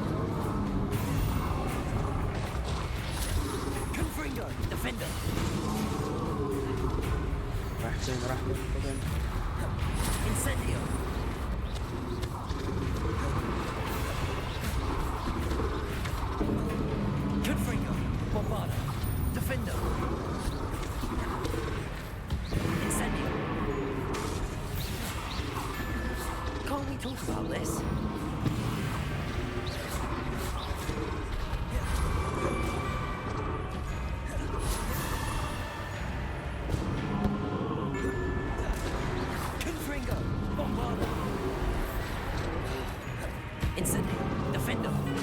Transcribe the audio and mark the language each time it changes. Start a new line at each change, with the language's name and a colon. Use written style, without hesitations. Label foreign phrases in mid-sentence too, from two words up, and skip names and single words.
English: Defender!
Arabic: فين راح فين؟
English: Incendio! Confringo! Bombarda! Defender! Incendio! Can't we talk about this? Confringo! Bombarda! Incendio! Defender!